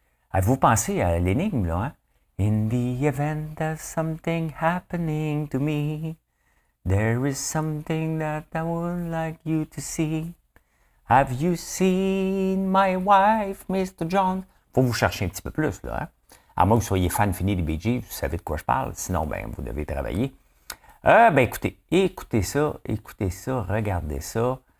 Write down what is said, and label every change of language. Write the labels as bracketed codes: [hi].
[fr] Avez-vous pensé à l'énigme, là? Hein? [en] In the event of something happening to me, there is something that I would like you to see. Have you seen my wife, Mr. John? [fr] Faut vous chercher un petit peu plus, là. Hein? À moins que vous soyez fan fini des Bee Gees, vous savez de quoi je parle. Sinon, ben, vous devez travailler. Écoutez ça, regardez ça.